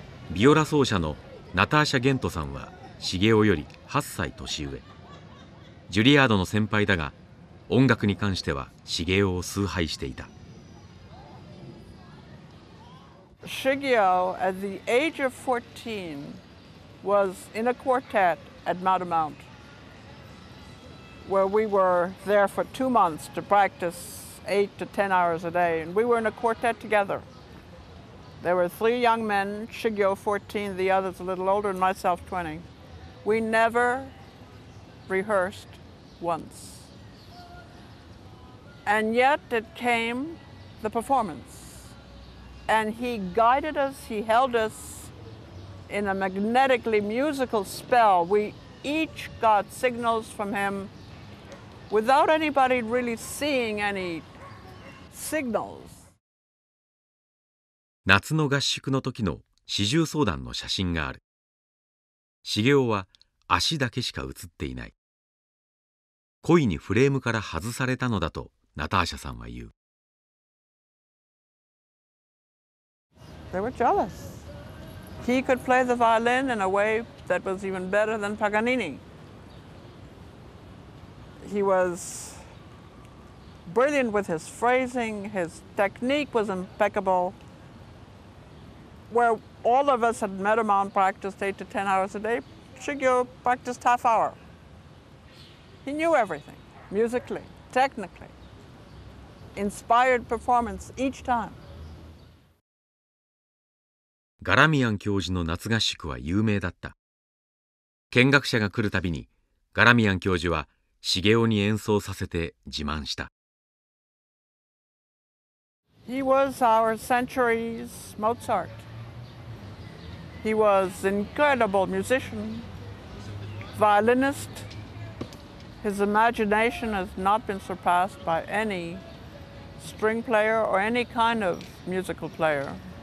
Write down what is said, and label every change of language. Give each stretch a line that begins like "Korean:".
Japanese: ビオラ奏者のナターシャ・ゲントさんは茂雄より8歳年上。ジュリアードの先輩だが音楽に関しては茂雄を崇拝していた。
English: Shigeo, at the age of 14, was in a quartet at Madamount, where we were there for 2 months to practice 8 to 10 hours a day, and we were in a quartet together. There were 3 young men, Shigeo 14, the others a little older, and myself 20. We never rehearsed once. And yet it came the performance. And he guided us, he held us in a magnetically musical spell. We each got signals from him without anybody really seeing any signals.
Japanese: 夏の合宿の時の四重奏団の写真がある。茂雄は足だけしか写っていない。故意にフレームから外されたのだとナターシャさんは言う。
English: They were jealous. He could play the violin in a way that was even better than Paganini. He was brilliant with his phrasing, his technique was impeccable. Where all of us at Meadowmount practiced 8 to 10 hours a day, Shigeo practiced half hour. He knew everything, musically, technically. inspired performance each time.
Japanese: ガラミアン教授の夏合宿は有名だった。見学者が来るたびにガラミアン教授は茂雄に演奏させて自慢した。
English: He was our century's Mozart. He was an incredible musician, violinist. His imagination has not been surpassed by any string player or any kind of musical player.